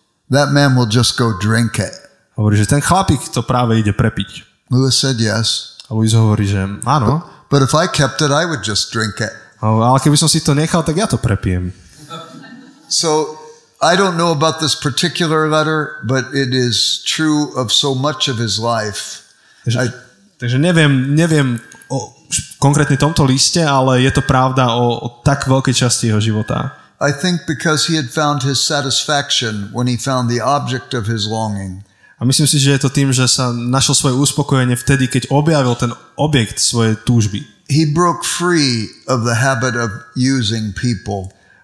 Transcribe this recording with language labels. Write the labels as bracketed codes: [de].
[en] That man will just go drink it. [sk] Hovorí, že ten chlapík to práve ide prepiť. [en] Lewis said yes. [sk] A Lewis hovorí, že áno. [en] But if I kept it, I would just drink it. [sk] Ale keby som si to nechal, tak ja to prepijem. [en] So I don't know about this particular letter, but it is true of so much of his life. [sk] Takže neviem o konkrétne tomto liste, ale je to pravda o tak veľkej časti jeho života. [en] I think because he had found his satisfaction when he found the object of his longing. [sk] A myslím si, že je to tým, že sa našiel svoje uspokojenie vtedy, keď objavil ten objekt svojej túžby. [en] He broke free of the habit of using people.